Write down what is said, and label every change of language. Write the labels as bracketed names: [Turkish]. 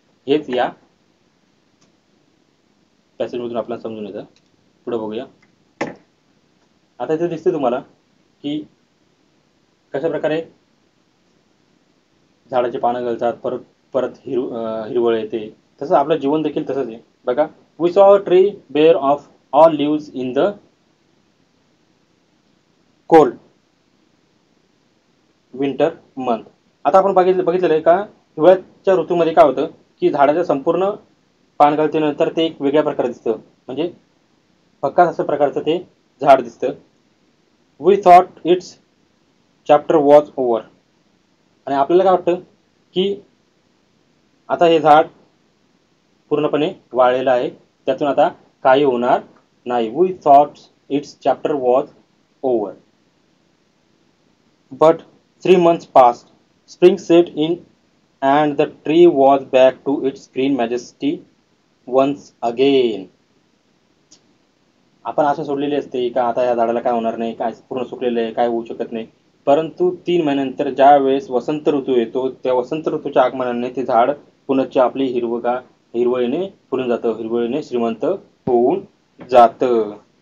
[Marathi] हेच या पॅसेजमधून आपल्याला समजून येतं. पुढे बघूया. आता इथे दिसते तुम्हाला की कशा प्रकारे झाडाची पानं गळतात, परत परत हिरवळ येते. तसं आपलं जीवन देखील तसंच आहे. [English] बघा, we saw a tree bare of all leaves in the cold winter month. [Marathi] आता आपण बघितलेलं आहे का हिवाळ्याच्या ऋतूमध्ये काय होतं की झाडाच्या संपूर्ण पानगळतीनंतर ते एक वेगळ्या प्रकारे दिसतं. म्हणजे भकास असं प्रकारचं ते झाड दिसतं. [English] We thought its chapter was over. [Marathi] आणि आपल्याला काय वाटतं की आता हे झाड पूर्णपणे वाळलेलं आहे, त्यातून आता काही होणार नाही. [English] We thought its chapter was over. But 3 months passed. Spring set in, and the tree was back to its green majesty once again. [Marathi] आपण असं सोडलेली असते का आता या झाडाला काय होणार नाही, काय पूर्ण सुकलेलं आहे, काय होऊ शकत नाही. परंतु 3 महिन्यानंतर ज्या वेळेस वसंत ऋतू येतो, त्या वसंत ऋतूच्या आगमनाने ते झाड पुनश्च आपली हिरवळीने फुलून जातं, हिरवळीने श्रीमंत होऊन जातं.